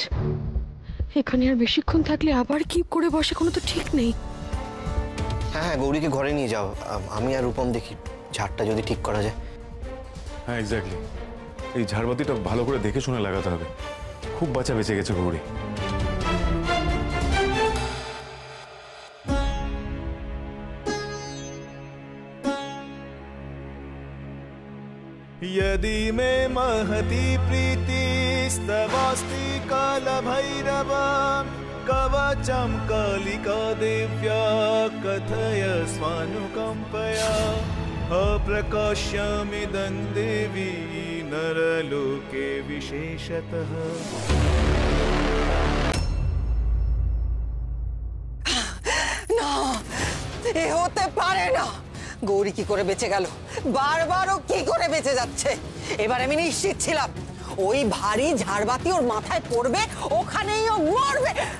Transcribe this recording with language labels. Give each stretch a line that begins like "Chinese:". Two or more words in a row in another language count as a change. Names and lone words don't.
Bangla: এখানে আর বেশিক্ষণ থাকলে আবার কি করে বসে কোনো তো ঠিক নেই। হ্যাঁ হ্যাঁ, গৌরীকে ঘরে নিয়ে যাও, আমি আর রূপম দেখি ঝাড়টা যদি ঠিক করা যায়। হ্যাঁ এক্স্যাক্টলি, এই ঝাড়বাতিটা ভালো করে দেখে শুনে লাগাতে হবে। খুব বাঁচা বেঁচে গেছে গৌরী।
Sanskrit: यदि मे महती प्रीतिस्तवास्ति कालभैरव कवचं कालिका दिव्या कथय स्वानुकम्पया अप्रकाश्यमिदं देवी नरलोके विशेषतः।
Bangla: না, এ হতে পারে না। গৌরী কি করে বেঁচে গেল? বারবারও কি করে বেঁচে যাচ্ছে? এবার আমি নিশ্চিত ছিলাম ওই ভারী ঝাড়বাতি ওর মাথায় পড়বে, ওখানেই ও মরবে।